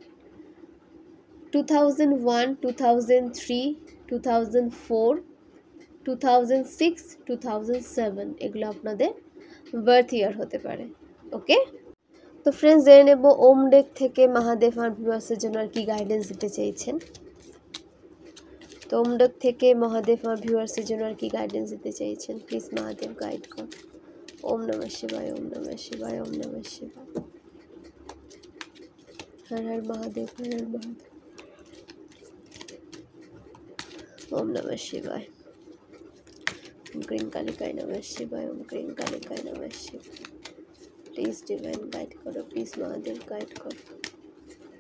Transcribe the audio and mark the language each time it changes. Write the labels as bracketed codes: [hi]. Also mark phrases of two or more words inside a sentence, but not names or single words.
[bn] 2001, 2003, 2004, 2006, 2007 এগুলো আপনাদের [en] birth year [bn] হতে পারে। ওকে, তো ফ্রেন্ডস জেনে নেব ওম ডেক থেকে মহাদেব আর ভিউয়ার্সের জন্য আর কি গাইডেন্স দিতে চেয়েছেন। তো ওম ডেক থেকে মহাদেব আর ভিউয়ার্সের জন্য আর কি গাইডেন্স দিতে চেয়েছেন, প্লিজ মহাদেব গাইড কর। [sa] ওম নমঃ শিবায়, ওম নমঃ শিবায়, ওম নমঃ শিবায়। [hi] হর হর মহাদেব, হর হর মহাদেব। [sa] ওম নমঃ শিবায়। ওম ক্রিং কালিকায় নমঃ শিবায়, ওম ক্রিং কালিকায় নমঃ শিবায়। [en] please divine guide [bn] করো, প্লিজ মহাদেব গাইড করো।